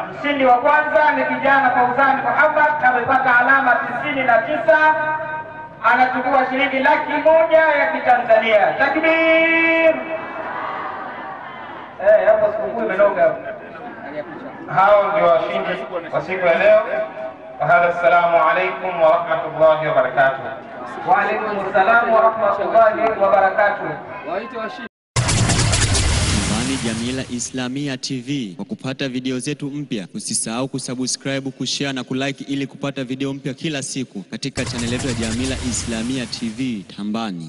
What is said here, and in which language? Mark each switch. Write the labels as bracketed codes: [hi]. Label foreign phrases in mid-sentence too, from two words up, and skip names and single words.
[sw] Mshindi wa kwanza ni kijana Fauzan Muhammad amepata alama 99, anachukua shilingi 100,000 ya Kitanzania. Takbir. Hapo sikukuu imenoga. Hao ndio washindi wa siku ya leo. [ar] السلام عليكم ورحمة الله وبركاته. وعليكم السلام ورحمة الله وبركاته. [sw] Jamila Islamia TV. Kwa kupata video zetu mpya, usisahau kusubscribe, kushare na kulike ili kupata video mpya kila siku katika channel yetu ya Jamila Islamia TV Tambani.